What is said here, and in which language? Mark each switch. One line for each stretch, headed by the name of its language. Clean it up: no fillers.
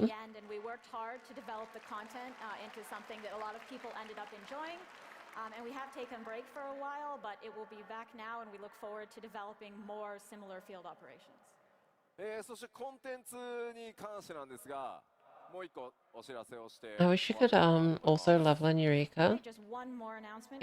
English: And we worked hard to develop the content into something that a lot of people ended up enjoying. And we have taken a break for a while, but it will be back now, and we look forward to developing more similar field operations.
Japanese: そしてコンテンツに関してなんですが、もう一個お知らせをして。
English: I wish you could also level in Eureka. Just one more announcement.